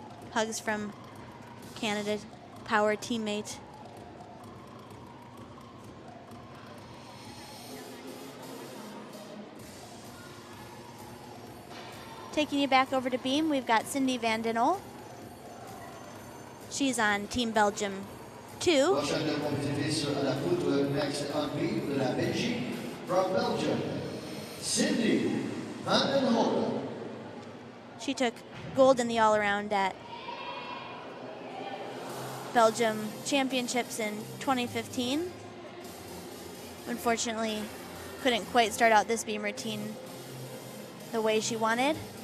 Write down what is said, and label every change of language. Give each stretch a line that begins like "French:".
English: Hugs from Canada Power teammate. Taking you back over to beam, we've got Cindy Van Den Hol. She's on Team Belgium 2.
French: Prochaine compétitrice à la poutre
English: next on beam
French: de la Belgique
English: from Belgium,
French: Cindy Van Den Hol.
English: She took gold in the all-around at Belgium Championships in 2015. Unfortunately, couldn't quite start out this beam routine the way she wanted.